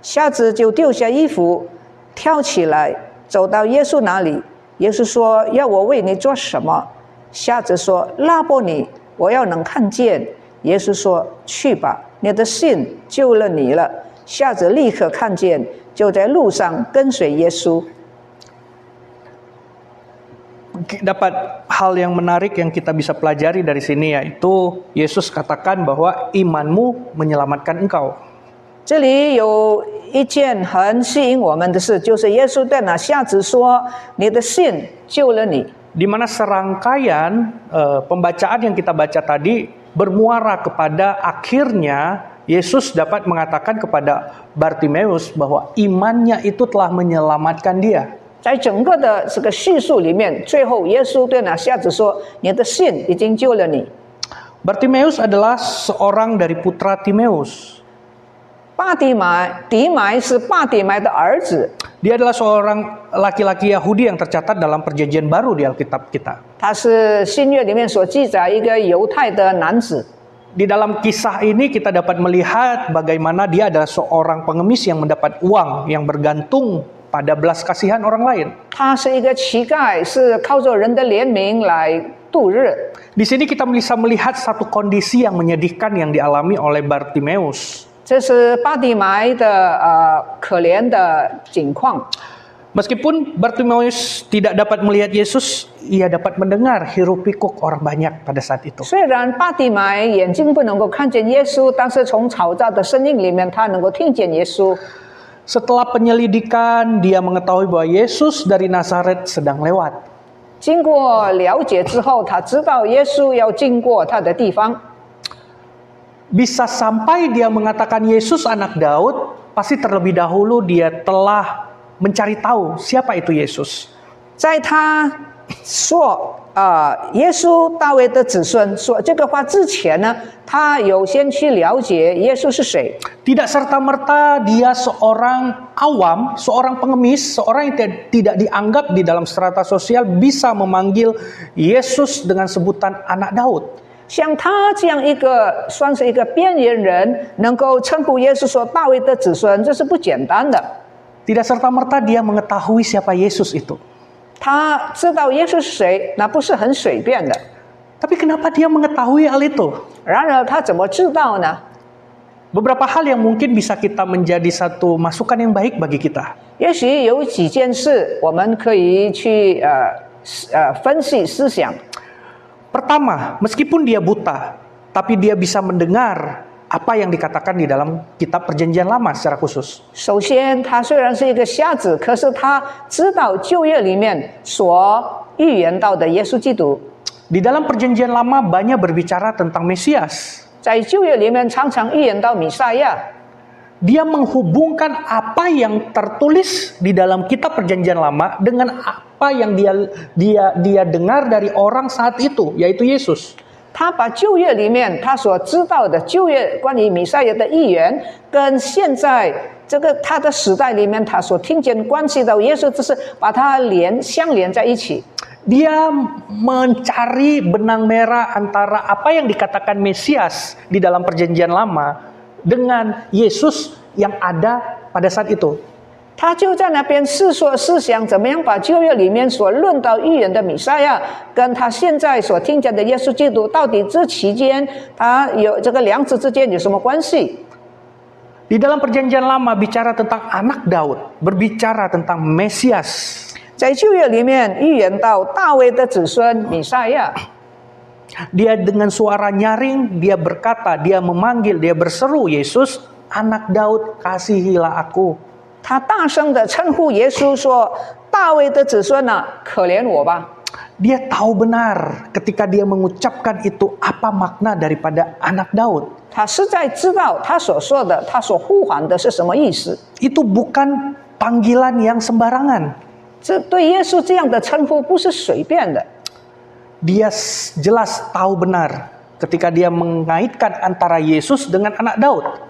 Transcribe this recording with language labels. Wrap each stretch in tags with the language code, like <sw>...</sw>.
<zh>瞎子就丢下衣服，跳起来，走到耶稣那里。耶稣说：“要我为你做什么？” 瞎子说：“拉波尼，我要能看见。” 耶稣说：“去吧，你的信救了你了。” 瞎子立刻看见，就在路上跟随耶稣。</zh> <id>Dapat hal yang menarik yang kita bisa pelajari dari sini, yaitu Yesus katakan bahwa imanmu menyelamatkan engkau.</id> <zh>这里有一件很吸引我们的事，就是耶稣对那瞎子说：“你的信救了你。”</zh> <id>di mana serangkaian pembacaan yang kita baca tadi bermuara kepada akhirnya Yesus dapat mengatakan kepada Bartimeus bahwa imannya itu telah menyelamatkan dia.</id> <zh>在整个的这个叙述里面，最后耶稣对那瞎子说：“你的信已经救了你。”</zh> <id>Bartimeus adalah seorang dari putra Timeus.</id> <zh>底买是巴底买的儿子，</zh> <id>Dia adalah seorang laki-laki Yahudi yang tercatat dalam Perjanjian Baru di Alkitab kita.</id> <zh>他是新约里面所记载一个犹太的男子。</zh> <id>Di dalam kisah ini kita dapat melihat bagaimana dia adalah seorang pengemis yang mendapat uang yang bergantung pada belas kasihan orang lain.</id> <zh>他是一个乞丐，是靠着人的怜悯来度日。</zh> <id>Di sini kita bisa melihat satu kondisi yang menyedihkan yang dialami oleh Bartimeus.</id> <zh>这是巴底买的可怜的境况。</zh> <id>Meskipun Bartimeus tidak dapat melihat Yesus, ia dapat mendengar hiruk-pikuk orang banyak pada saat itu.</id> <zh>虽然巴底买眼睛不能够看见耶稣，但是从嘈杂的声音里面，他能够听见耶稣。</zh> <id>Setelah penyelidikan, dia mengetahui bahwa Yesus dari Nazaret sedang lewat.</id> <zh>经过了解之后，他知道耶稣要经过他的地方。</zh> <id>Bisa sampai dia mengatakan Yesus anak Daud, pasti terlebih dahulu dia telah mencari tahu siapa itu Yesus.</id> <zh>在他说耶稣大卫的子孙说这个话之前呢，他有先去了解耶稣是谁。</zh> <id>Tidak serta-merta dia seorang awam, seorang pengemis, seorang yang tidak dianggap di dalam strata sosial bisa memanggil Yesus dengan sebutan anak Daud.</id> <zh>像他这样一个算是一个边缘人，能够称呼耶稣说大卫的子孙，这是不简单的。</zh> <id>Tidak serta-merta dia mengetahui siapa Yesus itu.</id> <zh>他知道耶稣是谁，那不是很随便的。</zh> <id>Tapi kenapa dia mengetahui hal itu?</id> <zh>然而他怎么知道呢？</zh> <id>Beberapa hal yang mungkin bisa kita menjadi satu masukan yang baik bagi kita.</id> <zh>也许有几件事我们可以去分析思想。</zh> <id>Pertama, meskipun dia buta, tapi dia bisa mendengar apa yang dikatakan di dalam kitab Perjanjian Lama secara khusus.</id> <zh>首先，他虽然是一个瞎子，可是他知道旧约里面所预言到的耶稣基督。</zh> <id>Di dalam Perjanjian Lama banyak berbicara tentang Mesias.</id> <zh>在旧约里面常常预言到弥赛亚。</zh> <id>Dia menghubungkan apa yang tertulis di dalam kitab Perjanjian Lama dengan apa yang dia dengar dari orang saat itu, yaitu Yesus.</id> <zh>他把旧约里面他所知道的旧约关于弥赛亚的预言，跟现在这个他的时代里面他所听见关系到耶稣，只是把它相连在一起。</zh> <id>Dia mencari benang merah antara apa yang dikatakan Mesias di dalam Perjanjian Lama dengan Yesus yang ada pada saat itu.</id> <zh>他就在那边思想怎么样把旧约里面所论到预言的弥赛亚，跟他现在所听见的耶稣基督，到底这期间他有这个两者之间有什么关系？</zh> <id>Di dalam Perjanjian Lama bicara tentang anak Daud, berbicara tentang Mesias.</id> <zh>在旧约里面预言到大卫的子孙弥赛亚。</zh> <id>Dia dengan suara nyaring, dia berkata, dia memanggil, dia berseru, Yesus, anak Daud, kasihilah aku.</id> <zh>他大声的称呼耶稣说：“大卫的子孙啊，可怜我吧。”</zh> <id>Dia tahu benar ketika dia mengucapkan itu apa makna daripada anak Daud.</id> <zh>他实在知道他所说的，他所呼唤的是什么意思。</zh> <id>Itu bukan panggilan yang sembarangan.</id> <zh>这对耶稣这样的称呼不是随便的。</zh> <id>Dia jelas tahu benar ketika dia mengaitkan antara Yesus dengan anak Daud.</id>